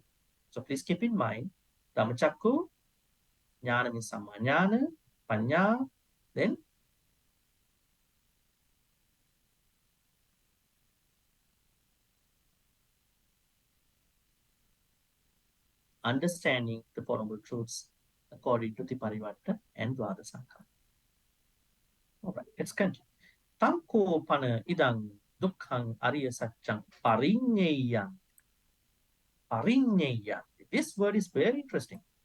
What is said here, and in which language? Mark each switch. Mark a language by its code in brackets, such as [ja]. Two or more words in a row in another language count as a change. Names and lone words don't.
[en] So please keep in mind Dhammachakku, Jnana means Samajnana, Panya, then understanding the Four Noble Truths according to tiparivaṭṭa and dvādasākāra. All right, let's continue. [pi] Tanko pana idang dukkhang ariya satchang pariññeya. [en] Pariññeya. This word is very interesting.